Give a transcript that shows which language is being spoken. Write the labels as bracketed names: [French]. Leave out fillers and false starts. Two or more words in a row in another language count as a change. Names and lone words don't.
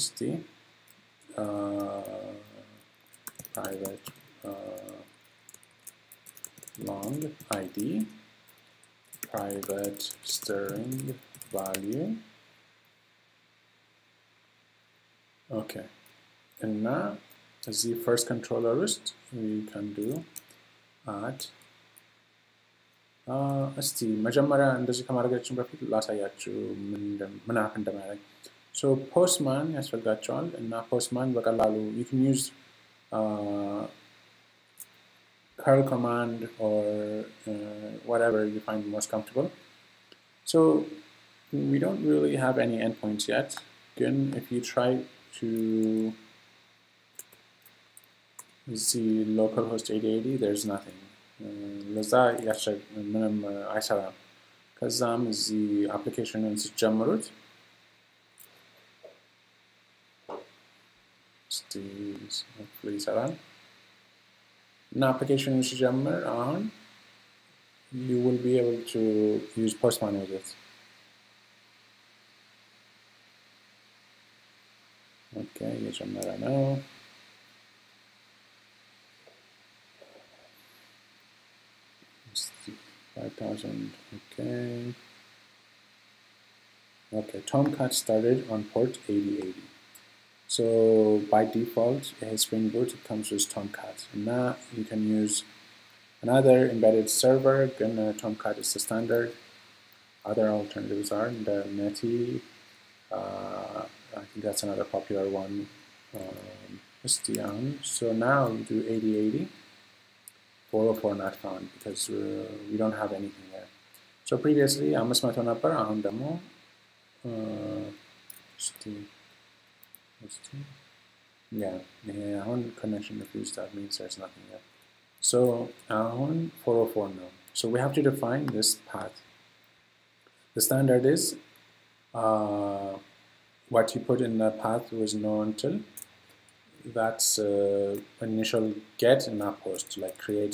[English] private long id private string value okay and now as the first controller list we can do add [Amharic] እስቲ መጀመሪያ እንደዚህ ከማድረጋችን በፊት ላሳያችሁ ምን አፕ እንደማያደርግ [English] so postman [Amharic] ያስፈልጋቸዋል እና [English] postman በቀላሉ you can use curl command or whatever you find most comfortable so we don't really have any endpoints yet again if you try to see localhost 8080 there's nothing [Amharic] ለዛ ያሻግ ምንም አይሰራም ከዛም እዚህ አፕሊኬሽኑን ሲጀምሩት hopefully ይሰራል እና አፕሊኬሽኑን ሲጀምር አሁን [English] you will be able to use postman with it okay [Amharic] የጀመረ ነው [English] okay Tomcat started on port 8080 so by default Spring Boot it comes with Tomcat and now you can use Another embedded server, then Tomcat is the standard. Other alternatives are the Netty. I think that's another popular one. So now you do 8080. 404 not found because we don't have anything there. So previously, [Amharic] አምስት ነበር አሁን ደግሞ [English] yeah, አሁን connection refused, that means there's nothing there. So አሁን 404 now. So we have to define this path. The standard is what you put in the path was known until that's initial get and not post, like create.